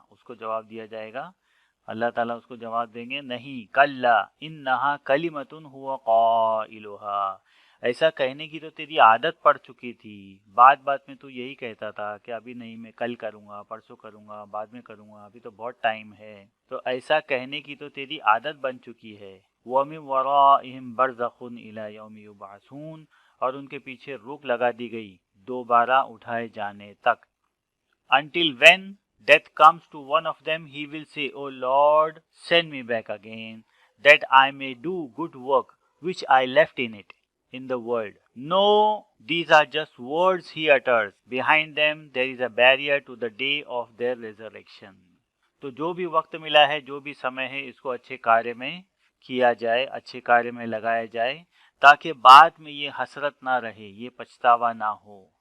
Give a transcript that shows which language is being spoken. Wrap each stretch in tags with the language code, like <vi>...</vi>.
<hi>उसको जवाब दिया जाएगा, अल्लाह ताला उसको जवाब देंगे, नहीं,</hi> <ar>कल्ला इन्नहा कलिमतुन हुवा क़ाइलुहा,</ar> <hi>ऐसा कहने की तो तेरी आदत पड़ चुकी थी, बात बात में तू यही कहता था कि अभी नहीं, मैं कल करूँगा, परसों करूँगा, बाद में करूँगा, अभी तो बहुत टाइम है। तो ऐसा कहने की तो तेरी आदत बन चुकी है।</hi> <ar>वमिन वराइहिम बरज़खुन इला यौमि युबअसून,</ar> <hi>और उनके पीछे रोक लगा दी गई दोबारा उठाए जाने तक।</hi> <en>Until when death comes to one of them, he will say, O Lord, send me back again, that I may do good work which I left in it, in the world. No, these are just words he utters. Behind them there is a barrier to the day of their resurrection.</en> <hi>तो जो भी वक्त मिला है, जो भी समय है, इसको अच्छे कार्य में किया जाए, अच्छे कार्य में लगाया जाए, ताकि बाद में ये हसरत ना रहे, ये पछतावा ना हो।</hi>